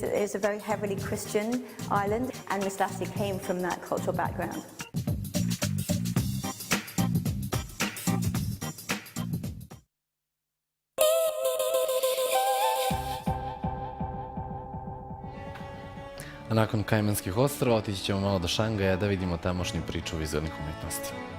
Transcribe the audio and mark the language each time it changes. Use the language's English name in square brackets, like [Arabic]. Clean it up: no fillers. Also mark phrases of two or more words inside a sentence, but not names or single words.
[English] It is a very heavily Christian island, and Miss Lassie came from that cultural background. [Bosnian] A nakon Kajmanskih ostrva otići ćemo malo do Šangaja da vidimo tamošnju priču vizualnih umjetnosti.